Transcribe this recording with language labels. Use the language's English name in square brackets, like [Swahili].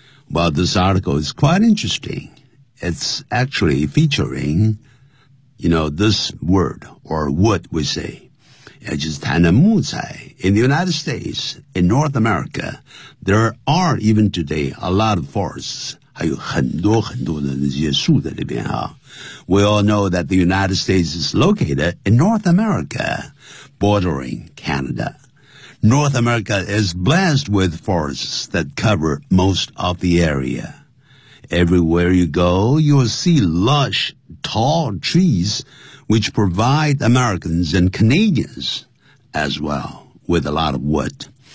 [English] Well, this article is quite interesting. It's actually featuring, you know, this word, or wood, we say. [Chinese] 也就是谈的木材。 [English] In the United States, in North America, there are even today a lot of forests. [Chinese] 还有很多很多的那些树在里边啊。 [English] We all know that the United States is located in North America, bordering Canada. North America is blessed with forests that cover most of the area. Everywhere you go, you will see lush, tall trees, which provide Americans and Canadians as well with a lot of wood.